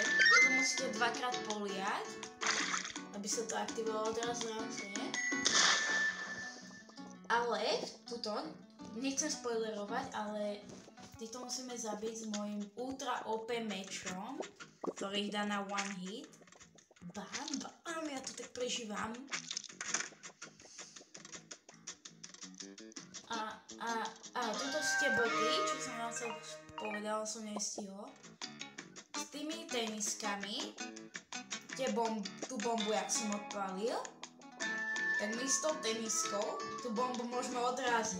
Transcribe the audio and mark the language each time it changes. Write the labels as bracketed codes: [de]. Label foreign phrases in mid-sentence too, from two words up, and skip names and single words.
[sk] Toto musíte dvakrát poliať, aby sa to aktivovalo teraz zrazu, nie? Ale tuto, nechcem spoilerovať, ale týchto musíme zabiť s mojím ultra OP mečom, ktorý ich dá na [en] one hit. [sk] Bam, ja to tak prežívam. A tuto ste boty, čo som vám chcel povedal, som nestihol. S tými teniskami, tú bombu, jak som odpalil, tak my s tou teniskou tú bombu môžeme odraziť.